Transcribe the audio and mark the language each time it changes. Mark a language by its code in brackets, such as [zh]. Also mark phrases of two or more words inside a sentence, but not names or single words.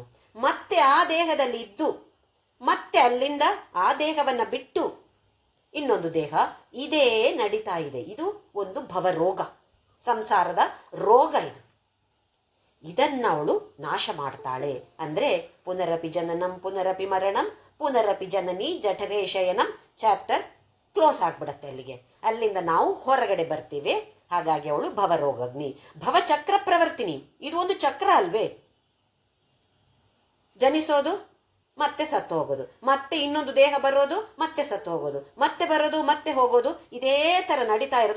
[kn] ಮತ್ತೆ ಆ ದೇಹದಲ್ಲಿ ಇದ್ದು ಮತ್ತೆ ಅಲ್ಲಿಂದ ಆ ದೇಹವನ್ನು ಬಿಟ್ಟು ಇನ್ನೊಂದು ದೇಹ, ಇದೇ ನಡೀತಾ ಇದೆ. ಇದು ಒಂದು ಭವರೋಗ, ಸಂಸಾರದ ರೋಗ ಇದು. ಇದನ್ನವಳು ನಾಶ ಮಾಡ್ತಾಳೆ. [sa] ಅಂದರೆ ಪುನರಪಿ ಜನನಂ ಪುನರಪಿ ಮರಣಂ ಪುನರಪಿ ಜನನಿ ಜಠರೇ ಶಯನಂ [en] chapter close [kn] ಆಗ್ಬಿಡತ್ತೆ ಅಲ್ಲಿಗೆ. ಅಲ್ಲಿಂದ ನಾವು ಹೊರಗಡೆ ಬರ್ತೀವಿ. ಹಾಗಾಗಿ ಅವಳು ಭವರೋಗಗ್ನಿ. [sa] ಭವಚಕ್ರ ಪ್ರವರ್ತಿನಿ. [kn] ಇದು ಒಂದು ಚಕ್ರ ಅಲ್ವೇ? ಜನಿಸೋದು ಮತ್ತೆ ಸತ್ತು ಹೋಗೋದು, ಮತ್ತೆ ಇನ್ನೊಂದು ದೇಹ ಬರೋದು, ಮತ್ತೆ ಸತ್ತು ಹೋಗೋದು, ಮತ್ತೆ ಬರೋದು, ಮತ್ತೆ ಹೋಗೋದು, ಇದೇ ಥರ ನಡೀತಾ ಇರೋದು.